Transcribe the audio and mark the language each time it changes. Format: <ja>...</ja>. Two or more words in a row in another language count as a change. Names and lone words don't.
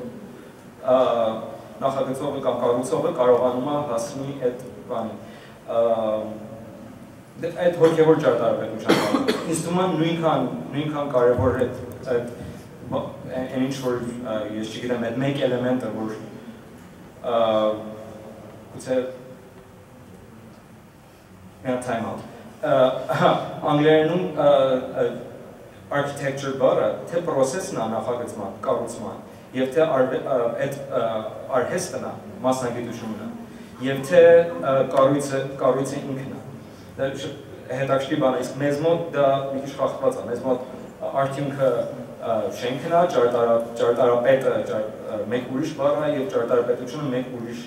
<hy>նախագծողը կամ կառուցողը կարողանում է հասնի այդ բանին։ Այդ հոգևոր ճարտարապետության ինձ թվում է նույնքան կարևոր այն ինչ որ ես չգիտեմ այդ մեկ էլեմենտը որ գուցե մի</hy> <en>time out</en> <hy>անգլերենում architecture բառը թե process-ն է նախագծման, կառուցման եւ թե այդ արհեստն է մասնագիտությունը եւ թե կառույցը ինքն է դա հետաքրքիր բան է, իսկ մեզ մոտ դա մի քիչ խախտված է, մեզ մոտ արդյունքը շենքն է, ճարտարապետը մեկ ուրիշ բառ է եւ ճարտարապետությունը մեկ ուրիշ</hy>